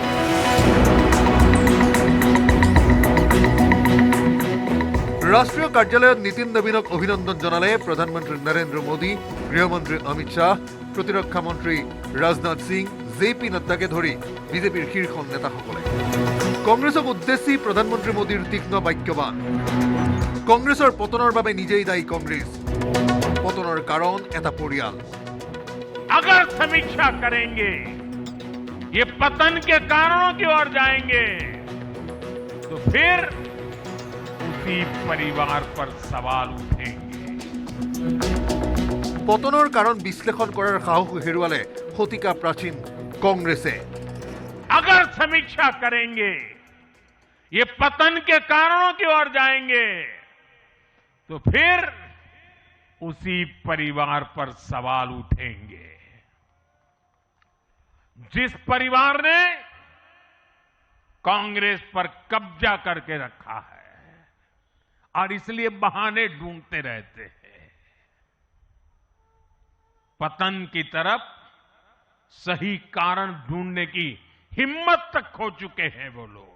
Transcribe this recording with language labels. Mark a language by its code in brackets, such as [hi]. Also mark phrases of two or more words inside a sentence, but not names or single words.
[as] ৰাষ্ট্ৰীয় কাৰ্যালয়ত নিতিন নবীনক অভিনন্দন জনালে প্ৰধানমন্ত্ৰী নৰেন্দ্ৰ মোদী, গৃহমন্ত্ৰী অমিত শ্বাহ, প্ৰতিৰক্ষা মন্ত্ৰী ৰাজনাথ সিং, জে পি নাড্ডাকে ধৰি বিজেপিৰ শীৰ্ষ নেতাসকলে। কংগ্ৰেছক উদ্দেশ্যি প্ৰধানমন্ত্ৰী মোদীৰ তীক্ষ্ণ বাক্যবাণ। কংগ্ৰেছৰ পতনৰ বাবে নিজেই দায়ী কংগ্ৰেছ। পতনৰ কাৰণ এটা পৰিয়াল। [hi] अगर समीक्षा करेंगे, ये पतन के कारणों की ओर जाएंगे, तो फिर उसी परिवार पर सवाल उठेंगे। [as] পতনৰ কাৰণ বিশ্লেষণ কৰাৰ সাহস হেৰুৱালে শতিকা প্ৰাচীন কংগ্ৰেছে। [hi] अगर समीक्षा करेंगे, ये पतन के कारणों की ओर जाएंगे, तो फिर उसी परिवार पर सवाल उठेंगे। जिस परिवार ने कांग्रेस पर कब्जा करके रखा है और इसलिए बहाने ढूंढते रहते हैं, पतन की तरफ सही कारण ढूंढने की हिम्मत तक खो चुके हैं वो लोग।